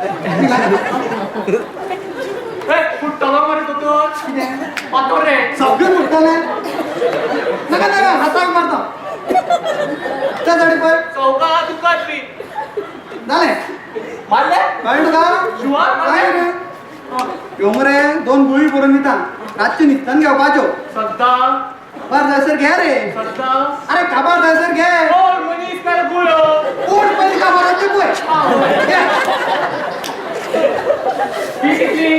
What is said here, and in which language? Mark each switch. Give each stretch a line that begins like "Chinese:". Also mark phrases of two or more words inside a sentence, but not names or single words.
Konkani: फुटतलो मरे तो पातोर रे सगळं फुटतले नका हाताक मारता त्या झाडी पळ चौका दुखात बी झाले मारले कळलं का शिवाय काय मारले रे ह्यो मरे 2 गुळी करून दिता रातची निघतान घेवपाच्यो सद्दा बर जायसर घे रे सद्दा अरे काबार जायसर घे कोण मनीस काय गुळो उठ पहिले काबाराचे पळय घे फी कितली